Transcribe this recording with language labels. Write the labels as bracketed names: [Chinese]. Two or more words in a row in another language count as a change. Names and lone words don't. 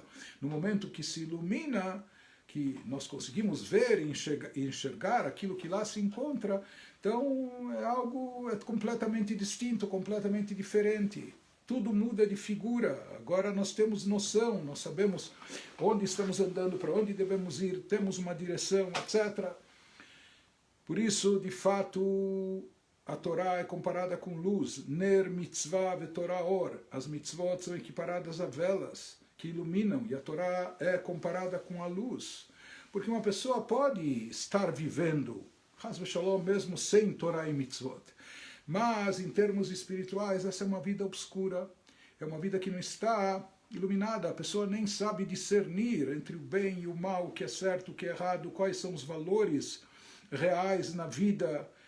[Portuguese] No momento que se ilumina, que nós conseguimos ver e enxergar aquilo que lá se encontra, então é completamente distinto, completamente diferente. Tudo muda de figura. Agora nós temos noção, nós sabemos onde estamos andando, para onde devemos ir, temos uma direção, etc. Por isso, de fato, a Torá é comparada com luz. [Hebrew] נר מצוה ותורה אור. [Portuguese] As mitzvot são equiparadas a velas que iluminam, e a Torá é comparada com a luz. Porque uma pessoa pode estar vivendo, [Hebrew] חס ושלום, [Portuguese] mesmo sem Torá e mitzvot. Mas, em termos espirituais, essa é uma vida obscura. É uma vida que não está iluminada. A pessoa nem sabe discernir entre o bem e o mal, o que é certo, o que é errado, quais são os valores reais na vida.